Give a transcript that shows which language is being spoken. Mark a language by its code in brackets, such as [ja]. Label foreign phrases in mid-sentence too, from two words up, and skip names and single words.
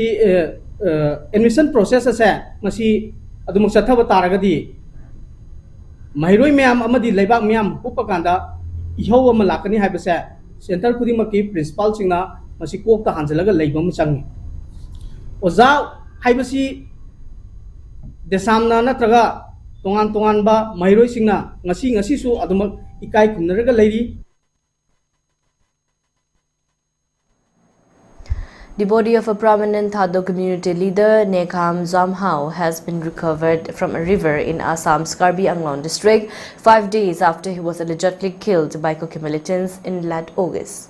[mni] admission process ase masi adumuk chathaba taragadi mairoi myam amadi leibak myam upakanda ihau ama lakani haibase center khudingma ki principal singna masi kokta hanjalaga leibam changi Oza haibasi desamna natraga tongan ba mairoi singna ngasi su adumak ikai kumnaraga leiri. [en] The body of a prominent Thado community leader, Nekam Zamhao, has been recovered from a river in Assam's Karbi Anglong district 5 days after he was allegedly killed by Kuki militants in late August.